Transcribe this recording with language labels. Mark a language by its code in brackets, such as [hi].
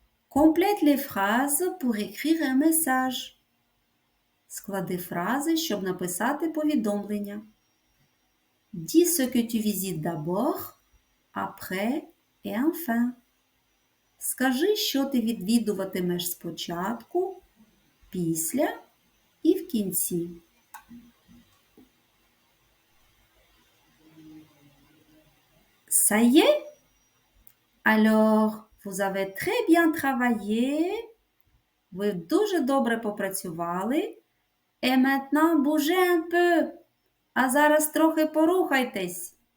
[fr] Complète les phrases pour écrire un message. [uk] Склади фрази, щоб написати повідомлення. [fr] Dis ce que tu visites d'abord, après et enfin. [uk] Скажи, що ти відвідуватимеш спочатку, після і в кінці. [fr] Ça y est? Alors, vous avez très bien travaillé. [uk] Ви дуже добре попрацювали. [fr] Et maintenant, bougez un peu. [uk] А зараз трохи порухайтесь.